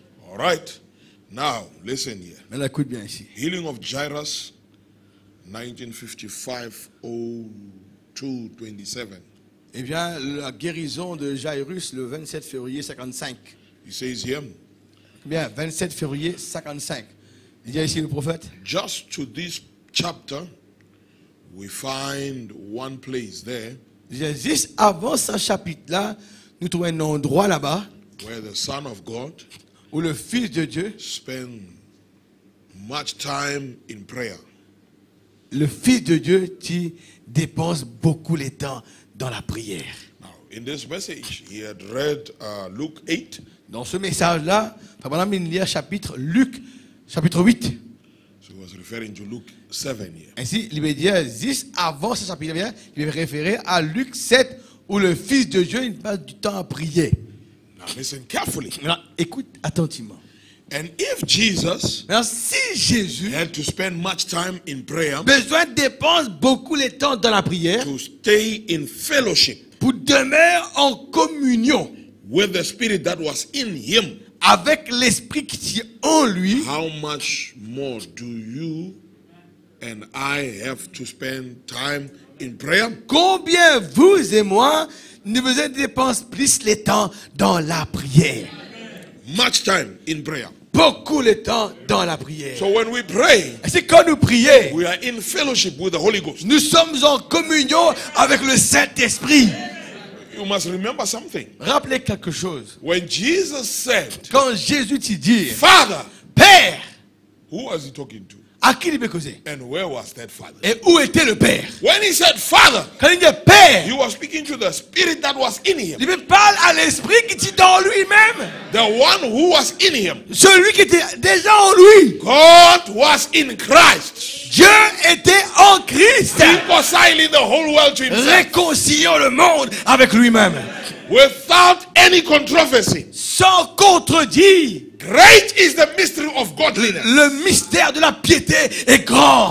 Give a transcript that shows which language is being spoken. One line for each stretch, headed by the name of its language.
English: All right. Now, listen here.
French: Mais écoute bien ici.
English: Healing of Jairus, 1955-02-27.
French: Eh bien, la guérison de Jairus le 27 février 55.
English: He says here,
French: Bien, 27 février 55. Il y a ici le prophète.
English: just to this chapter, we find one place there
French: Juste avant ce chapitre-là, nous trouvons un endroit là-bas
English: where the Son of God
French: où le Fils de Dieu,
English: spent much time in prayer.
French: le Fils de Dieu qui dépense beaucoup de temps dans la prière.
English: Now, in this message, he had read Luke 8,
French: Dans ce message-là, Madame lire chapitre Luc, chapitre 8.
English: so he was referring to Luke 7 here.
French: Ainsi, il veut dire, juste avant ce chapitre, il veut référer à Luc 7, où le Fils de Dieu il passe du temps à prier.
English: Now, listen carefully.
French: Maintenant, écoute attentivement.
English: And if Jesus
French: Maintenant, si Jésus
English: had to spend much time in prayer
French: besoin dépense beaucoup de temps dans la prière
English: to stay in fellowship
French: pour demeurer en communion
English: with the Spirit that was in him,
French: avec l'esprit qui est en lui,
English: how much more do you and I have to spend time in prayer?
French: combien vous et moi nous besoin dépenser plus de temps dans la prière.
English: Much time in prayer.
French: Beaucoup de temps dans la prière.
English: So when we pray,
French: Et c'est quand nous prions,
English: we are in fellowship with the Holy Ghost.
French: nous sommes en communion avec le Saint-Esprit.
English: You must remember something.
French: Rappelez quelque chose.
English: When Jesus said,
French: Quand Jésus te dit,
English: Father,
French: Père,
English: who was he talking to?
French: à qui il veut causer?
English: And where was that Father?
French: Et où était le Père?
English: When he said Father,
French: Quand il dit Père,
English: he was speaking to the Spirit that was in him.
French: il me parle à l'Esprit qui est dans lui-même.
English: The one who was in him.
French: Celui qui était déjà en lui.
English: God was in Christ,
French: Dieu était en Christ.
English: reconciling the whole world to himself
French: Réconciliant le monde avec lui-même.
English: without any controversy.
French: Sans contredire.
English: Great is the mystery of godliness.
French: Le mystère de la piété est grand.